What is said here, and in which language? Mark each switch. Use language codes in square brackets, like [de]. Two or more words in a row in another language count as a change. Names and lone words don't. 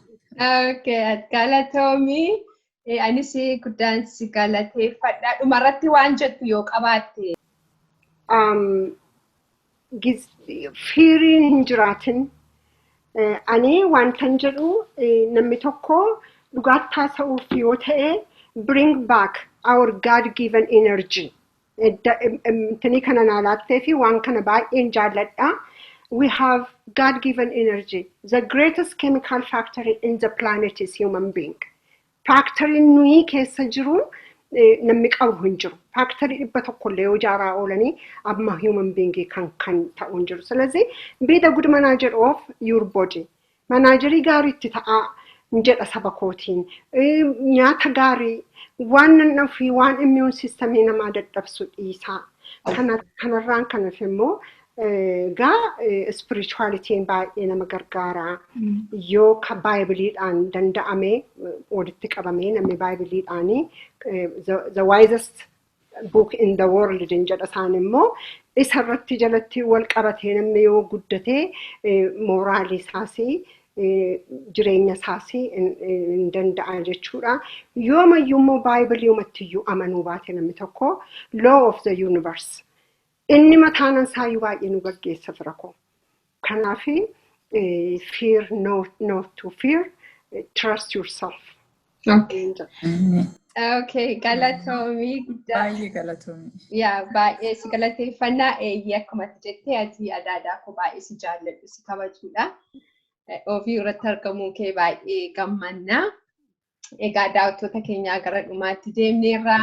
[om] Okay, galatoomii anis guddaan si galateeffadha. Dhumarratti waan jettu yoo qabaatte. Fiiriin hin jiraatin ani wantan jedhu namni tokko dhugaattaa ta'uuf yoo ta'e [en] bring back our God given energy. [om] Tani kana naalaattee fi waan kana baay'een jaalladha. [en] We have God given energy. The greatest chemical factory in the planet is human being. [om] Factory nuyi keessa jiru namni qabu hin jiru. Factory dhibba tokkollee yoo jaaraa oolanii amma [en] human being [om] kan ta'u hin jiru. [en] ስለዚህ be the good manager of your body. [om] Managerii gaariitti ta'a jedha saba kootiin. Nyaata gaarii waan nafi waan [en] immune systemii [om] namaa dadhabsu dhiisaa. Kanarraan kanaaf immoo spiritualitiin baay'ee nama gargaara yoo ka baaybiliidhaan danda'ame walitti qabamee namni baaybiliidhaanii [en] the wisest book in the world [om] jedha isaan immoo isarratti jalatti wal qabatee namni yoo guddatee mooraalii isaasii jireenya isaasii hin danda'a jechuudha. Yoomayyuu immoo baaybilii umattiyyuu amanuu baate namni tokko [en] law of the universe. [om] Inni mataanan saayyuu baay'ee nu gaggeessa fira koo. Kanaafi [en] fear not to fear, trust yourself. [om] Okay, galatoomii guddaa. Baay'ee galatoomii. Yaa baay'ee si galateeffannaa eeyyee akkuma jettee ati adaadaa koo baay'ee si jaalladhu si kabajuudha. Ofii irratti argamuu kee baay'ee gammannaa. Egaa daawwattoota keenyaa gara dhumaatti deemneerra.